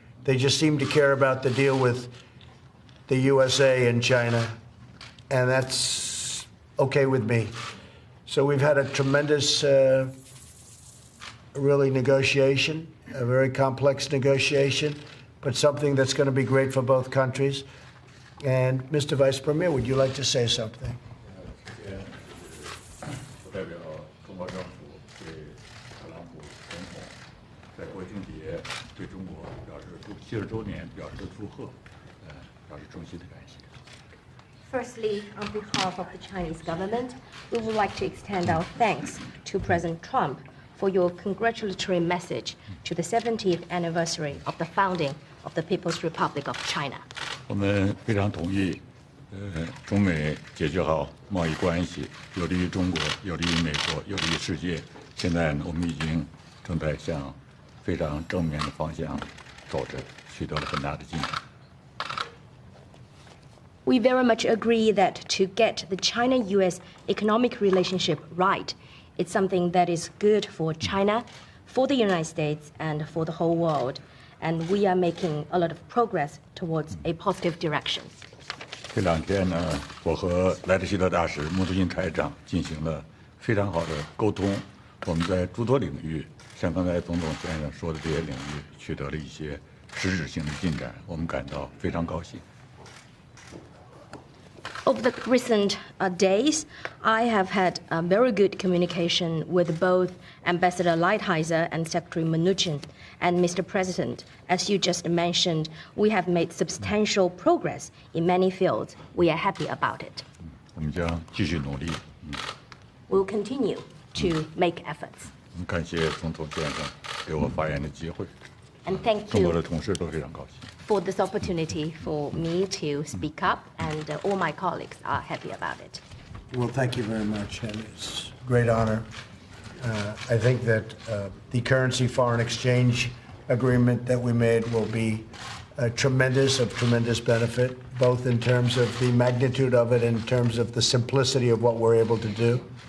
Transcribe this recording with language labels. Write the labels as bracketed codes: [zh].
[en] They just seemed to care about the deal with the USA and China, and that's okay with me. So we've had a tremendous, really negotiation, a very complex negotiation, but something that's going to be great for both countries. And Mr. Vice Premier, would you like to say something? [zh] 代表中国政府对特朗普总统在国庆节对中国表示70周年表示祝贺，表示衷心的感谢。 [en] Firstly, on behalf of the Chinese government, we would like to extend our thanks to President Trump for your congratulatory message to the 70th anniversary of the founding of the People's Republic of China. [zh] 我们非常同意，中美解决好贸易关系，有利于中国，有利于美国，有利于世界。现在呢，我们已经正在向非常正面的方向走着，取得了很大的进展。 [en] We very much agree that to get the China-US economic relationship right, it's something that is good for China, for the United States, and for the whole world. And we are making a lot of progress towards a positive direction. [zh] 这2天呢，我和莱特希特大使、穆斯林财长进行了非常好的沟通。我们在诸多领域，像刚才总统先生说的这些领域，取得了一些实质性的进展，我们感到非常高兴。 [en] Over the recent days, I have had very good communication with both Ambassador Lighthizer and Secretary Mnuchin. And Mr. President, as you just mentioned, we have made substantial progress in many fields. We are happy about it. [zh] 我们将继续努力。 [en] We'll continue to make efforts. [zh] 感谢总统先生给我发言的机会， [en] And thank [zh] 中国的 [en] you [zh] 同事都非常高兴。 [en] for this opportunity for me to speak up, and all my colleagues are happy about it. Well, thank you very much, and it's a great honor. I think that the currency foreign exchange agreement that we made will be of tremendous benefit, both in terms of the magnitude of it and in terms of the simplicity of what we're able to do.